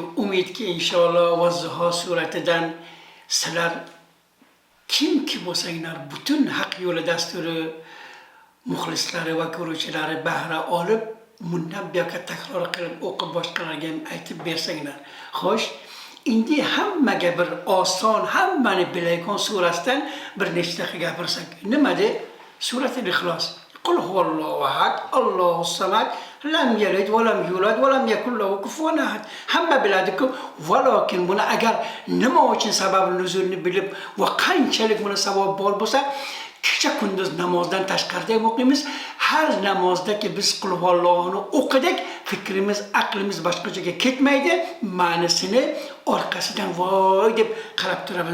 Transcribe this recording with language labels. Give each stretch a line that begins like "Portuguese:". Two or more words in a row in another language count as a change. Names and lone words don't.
Uzbek: Umidki inshaalloh Vazzuho suratidan sizlar kimki bo'lsanglar butun haq yo'li dasturi muxlislari va ko'ruvchilari bahra olib, bundan buyoqqa takror qilib o'qib boshqalarga ham aytib bersanglar. Xo'sh, endi hammaga bir oson, hammani bilayotgan surasidan bir nechta gapirsak. Nima de?
Arabic: Suratul Ixlos. قل هو الله أحد الله الصمد لم يلد ولم يولد ولم يكن له كفوا أحد.
Uzbek: Hamma biladi-ku, valokin buni agar nima uchun sabab nuzulni bilib va qanchalik buni savob bor bo'lsa, kecha kunduz namozdan tashqarida o'qiymiz. Har namozdagi biz qul huvallohuni o'qidik, fikrimiz, aqlimiz boshqa joyga ketmaydi, ma'nosini orqasidan voy deb qarab turamiz.